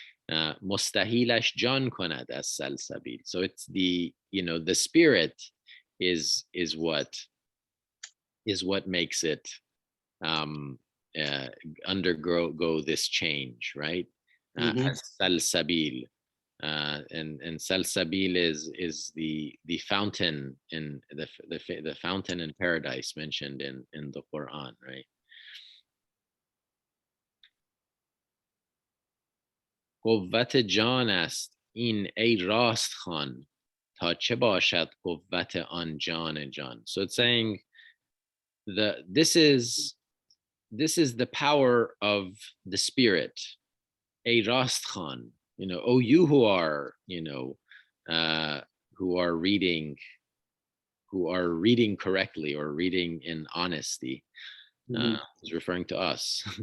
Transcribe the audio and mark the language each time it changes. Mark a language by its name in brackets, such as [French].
[Persian] Mustahilash jan konad [English] as salsabil. So it's the spirit is what makes it undergo this change, right? As salsabil. And salsabil is the fountain in the fountain in paradise mentioned in the Quran, right? [Persian] قوت جان است این ای راست خان تا چه باشد قوت آن جان جان. [English] So it's saying this is the power of the spirit. [Persian] ای راست خان. [English] Oh, you who are, who are reading correctly or reading in honesty, is referring to us.